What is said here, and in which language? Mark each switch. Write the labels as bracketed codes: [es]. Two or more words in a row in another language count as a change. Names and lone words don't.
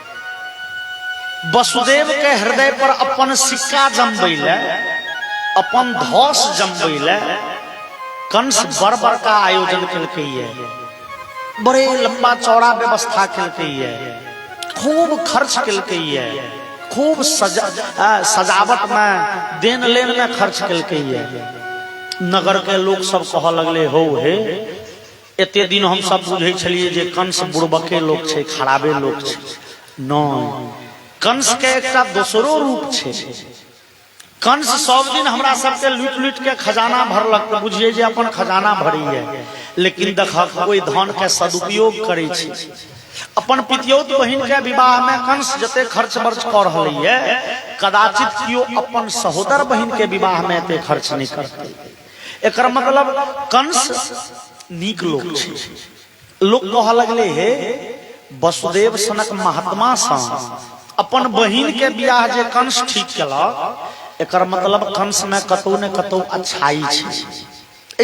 [mai] वसुदेव के हृदय पर अपन सिक्का जमबैले अपन धौस जमबैले कंस बड़ का आयोजन कलकै बड़े लंबा चौड़ा व्यवस्था कलकै खूब खर्च कलकै खूब सजावट में देन लेन में खर्च कलकै नगर के लोग सब कह लगले हो हे एते दिन हम सब बुझे छलिए जे कंस बुड़बके लोग छे खराबे लोग छे न कंस के एकटा दोसरो रूप छे कंस सब दिन हमरा सबके लूट लूट के खजाना भरलक तो बुझिए जे अपन खजाना भरी है लेकिन देखक कोई धन के सदुपयोग करे छे अपन पितियौत बहिन के विवाह में कंस जते खर्च बर्च कर रहलै है कदाचित कियो अपन सहोदर बहिन के विवाह में एते खर्च नहीं करते एकर मतलब कंस नीक लोग छे लोग कह लगले हे वसुदेव सनक महात्मा सा अपन बहिन के बियाह जे कंस ठीक केलक, एकर मतलब कंस में कतौ ने कतौ अच्छाई छै।